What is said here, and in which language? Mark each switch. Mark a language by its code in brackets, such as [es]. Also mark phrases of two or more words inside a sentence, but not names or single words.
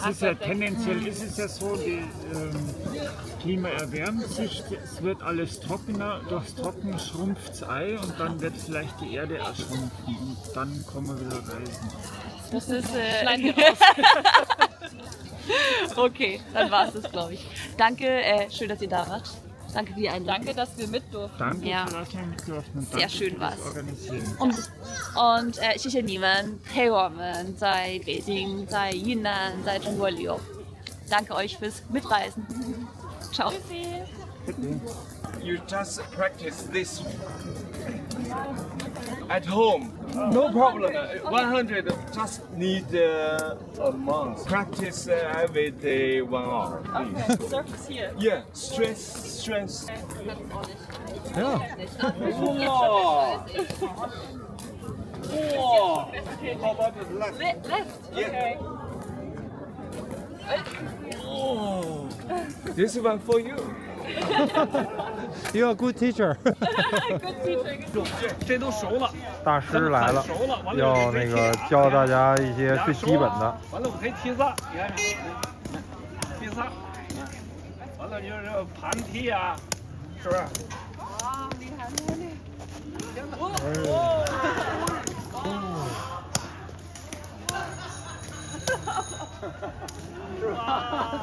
[de] es ist ja tendenziell ist es ja so, das Klima erwärmt sich, es wird alles trockener, durchs Trocken schrumpft das Ei und dann wird vielleicht die Erde erschrumpfen und dann kommen wir wieder reisen. das ist, Schneiden wir raus. okay, dann war es das, glaube ich. Danke, schön, dass ihr da wart. Danke für die Einladung. Danke, dass wir mit durften. Danke, Ja. dass wir mit durften und Sehr danke schön für das war's. Organisieren. [zh] und 谢谢你们陪我们在北京、在云南、在中国旅游。 [de] Danke euch fürs Mitreisen. [zh] Ciao. [en] You just practice this at home. No problem. 100 just need a month. Practice every day 1 hour. Okay, surface here. Yeah, strength. Ja. Wow. Wow. How about the left? Left. Okay. Oh. This one for you. You're a good teacher [zh] 这都熟了，大师来了，熟了，完了要那个教大家一些最基本的。完了我可以踢仨，你看，踢仨，完了就是盘踢啊，是不是？是吧？